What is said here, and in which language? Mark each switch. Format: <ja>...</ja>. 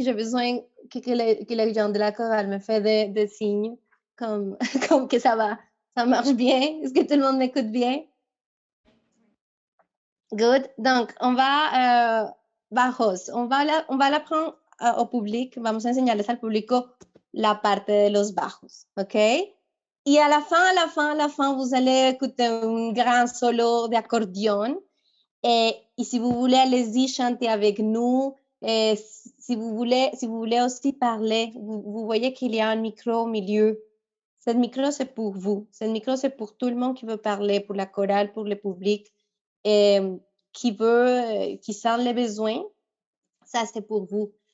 <fr>J'ai besoin que les gens de la chorale me fassent des signes comme que ça marche bien. Est-ce que tout le monde m'écoute bien? Good. Donc, on va bajos. On va l'apprendre au public.</fr> <es>Vamos a enseñarles al público la parte de los bajos, ¿ok?</es> <fr>Y a la fin, vous allez écouter un grand solo d'accordéon. Et si vous voulez, allez-y, chanter avec nous. Et si vous voulez aussi parler, vous voyez qu'il y a un micro au milieu. Ce micro, c'est pour vous. Ce micro, c'est pour tout le monde qui veut parler, pour la chorale, pour le public, et qui sent les besoins. Ça, c'est pour vous.</fr>